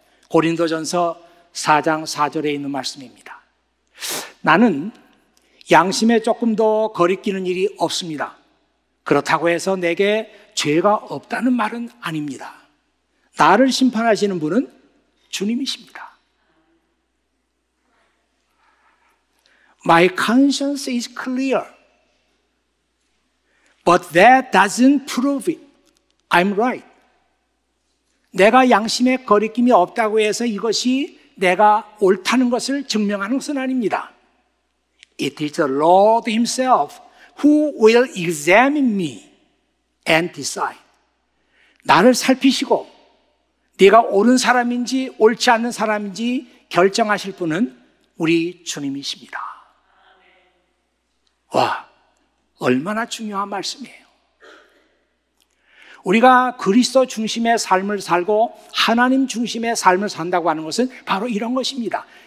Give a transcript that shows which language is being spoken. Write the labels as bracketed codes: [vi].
[ko] 고린도전서 4장 4절에 있는 말씀입니다. 나는 양심에 조금 더 거리끼는 일이 없습니다. 그렇다고 해서 내게 죄가 없다는 말은 아닙니다. 나를 심판하시는 분은 주님이십니다. [en] My conscience is clear, but that doesn't prove it. I'm right. [ko] 내가 양심에 거리낌이 없다고 해서 이것이 내가 옳다는 것을 증명하는 것은 아닙니다. [en] It is the Lord Himself who will examine me and decide. [ko] 나를 살피시고 네가 옳은 사람인지 옳지 않는 사람인지 결정하실 분은 우리 주님이십니다. 와, 얼마나 중요한 말씀이에요. 우리가 그리스도 중심의 삶을 살고 하나님 중심의 삶을 산다고 하는 것은 바로 이런 것입니다.